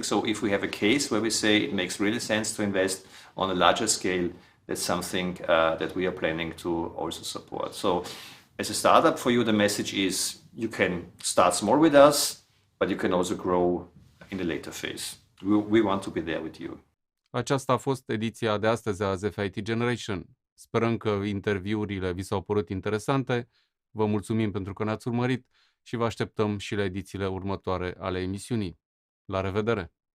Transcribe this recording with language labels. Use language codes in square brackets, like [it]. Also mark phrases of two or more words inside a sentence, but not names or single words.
[en] So if we have a case where we say it makes really sense to invest on a larger scale, that's something that we are planning to also support. So as a startup, for you, the message is you can start small with us, but you can also grow in the later phase. We want to be there with you. [ro] Aceasta a fost ediția de astăzi a ZF IT Generation. Sperăm că interviurile vi s-au părut interesante. Vă mulțumim pentru că ne-ați urmărit și vă așteptăm și la edițiile următoare ale emisiunii. La revedere!